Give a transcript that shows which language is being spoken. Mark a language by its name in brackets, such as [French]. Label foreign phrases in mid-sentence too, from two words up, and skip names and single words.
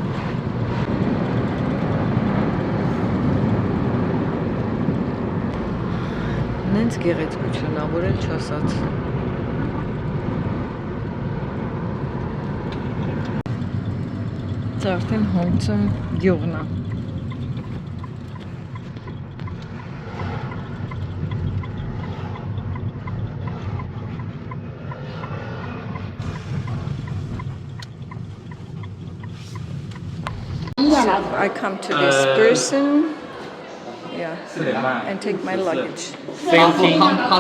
[Armenian] Նենց գեղեցկություն ա, որ էլ չասած։ Սա արդեն Հոնգցում գյուղն է։ [English] I come to this person, yeah, and take my luggage.